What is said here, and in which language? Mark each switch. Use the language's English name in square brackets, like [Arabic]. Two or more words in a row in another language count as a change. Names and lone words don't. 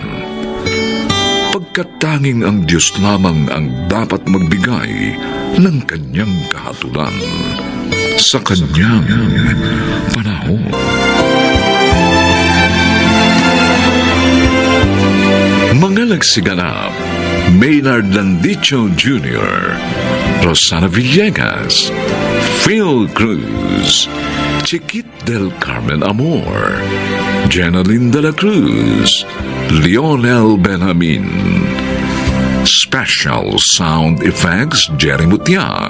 [Filipino] Pagkat tanging ang Diyos lamang ang dapat magbigay ng kanyang kahatulan sa kanyang panahon. Mga nagsiganap, Maynard Landicho Jr., Rosana Villegas, Phil Cruz, Chiquit del Carmen Amor, Jenaline de la Cruz, Lionel Benjamin. [English] Special Sound Effects, Jerry Mutia.